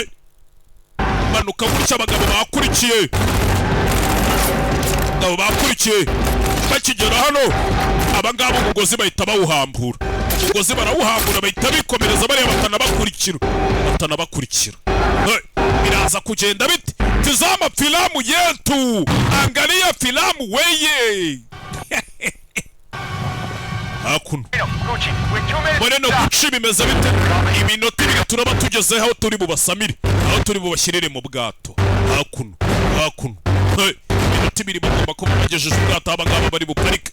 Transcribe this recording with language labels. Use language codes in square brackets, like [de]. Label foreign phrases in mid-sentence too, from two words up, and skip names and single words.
[rw] Manuka gutyo abagabo bakurikiye. Abagabo bakurikiye. Bakigera hano abangabo umugozi bahita bawuhambura. Umugozi barawuhambura bahita bikomereza bareba batanabakurikira. Biraza kugenda bite? [sw] Tizama filamu yetu. Angalia filamu weye. [rw] Hakuno Moreno Gucci bimeze bite? Iminota ibiri turaba tugeze aho turi bubasamire, aho turi bubashyirire mu bwato. Hakuno iminota ibiri bagomba kuba bagejeje ubwato. Abangaba bari buparike.